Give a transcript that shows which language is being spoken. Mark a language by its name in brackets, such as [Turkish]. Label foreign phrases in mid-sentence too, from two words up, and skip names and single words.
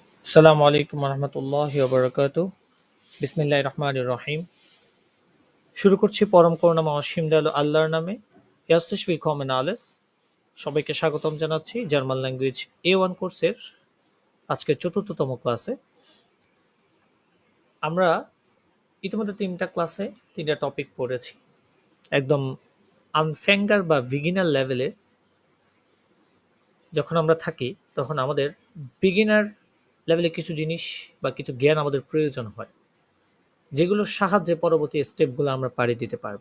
[Arabic] السلام عليكم رحمة الله و بسم الله الرحمن الرحيم. [Bangla] শুরু করছি পরম করুণাময় অসীম দয়ালু আল্লাহর নামে। [German] ইয়াসিস willkommen alles। [Bangla] সবাইকে স্বাগতম জানাচ্ছি [English] German language [Bangla] A1 কোর্সের আজকের চতুর্থতম ক্লাসে। আমরা ইতিমধ্যে তিনটা টপিক পড়েছি। একদম আনফ্যাঙ্গার বা বিগিনার লেভেলে যখন আমরা থাকি তখন আমাদের বিগিনার লেভেলে কিছু জিনিস বা কিছু জ্ঞান আমাদের প্রয়োজন হয়, যেগুলোর সাহায্যে পরবর্তী স্টেপগুলো আমরা পাড়ি দিতে পারবো।